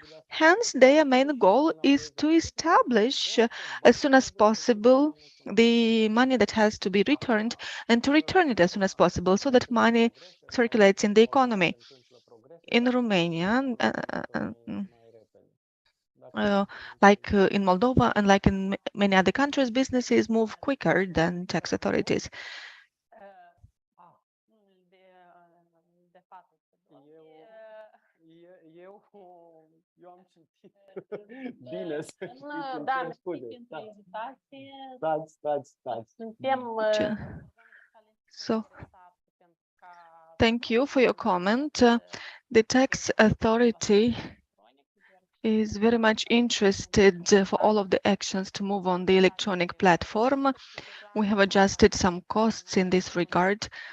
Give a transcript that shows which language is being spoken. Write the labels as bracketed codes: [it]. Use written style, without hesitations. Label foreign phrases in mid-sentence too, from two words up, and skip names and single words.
[en] Hence, their main goal is to establish as soon as possible the money that has to be returned and to return it as soon as possible so that money circulates in the economy. In Romania, like in Moldova and like in many other countries, businesses move quicker than tax authorities. [ro] Eu am citit. Bine, să știți, îmi cer scuze. Stați. [en] So, thank you for your comment. The tax authority is very much interested for all of the actions to move on the electronic platform. We have adjusted some costs in this regard.